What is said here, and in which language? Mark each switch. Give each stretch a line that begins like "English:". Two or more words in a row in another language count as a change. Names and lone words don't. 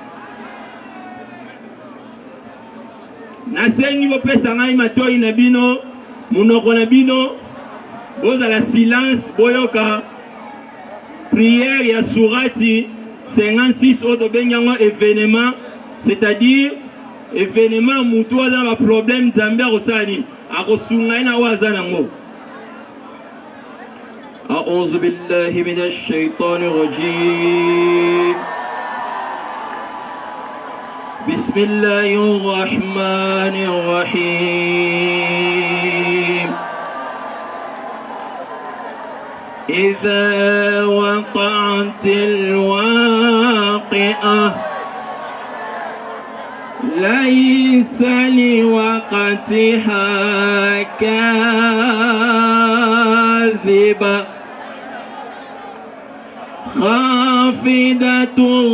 Lingala: Nasengi bopesa ngai matoi na bino munoko na bino bozala silence boyoka prière ya surati 56 oto benyango événement,
French: c'est-à-dire événement
Lingala: mutu aza ba problème nzambe akosani akosunga ina waza nango.
Arabic: أعوذ بالله من الشيطان الرجيم بسم الله الرحمن الرحيم إذا وقعت الواقعة ليس لوقتها كاذبة خافضة